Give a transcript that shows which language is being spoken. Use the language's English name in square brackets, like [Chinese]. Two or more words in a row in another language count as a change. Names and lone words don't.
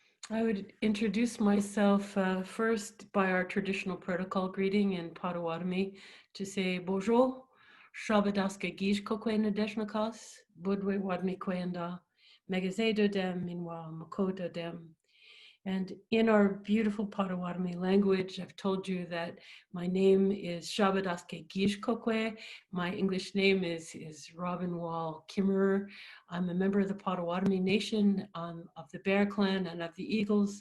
[English] I would introduce myself first by our traditional protocol greeting in Potawatomi to say bonjour, [Potawatomi] Shabadaska Gish Kokwena Deshnakas, Budwe Wadmi Kwenda, Megazedo Dem, Minwa Makoda Dem. [English] And in our beautiful Potawatomi language, I've told you that my name is Shabadaske Gishkokwe. My English name is Robin Wall Kimmerer. I'm a member of the Potawatomi Nation of the Bear Clan and of the Eagles.